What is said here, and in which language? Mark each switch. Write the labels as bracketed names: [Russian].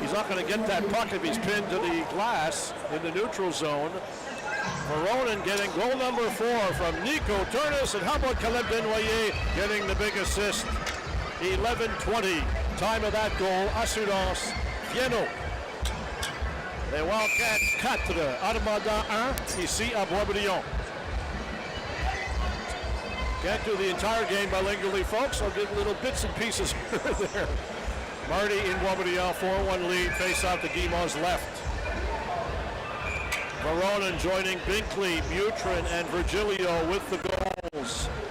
[English] He's not going to get that puck if he's pinned to the glass in the neutral zone. Veronin getting goal number 4 from Nico Turnus, and how about Caleb Desnoyers getting the big assist? 11:20, time of that goal. Assurance Bienot. [French] Les Wildcats 4, Armada 1, ici à Boisbriand. [English] Can't do the entire game bilingually, folks. I'll give little bits and pieces here and there. Marty in Boisbriand, 4-1 lead, face out to Guimond's left. Veronin joining Binkley, Mutrin, and Virgilio with the goals.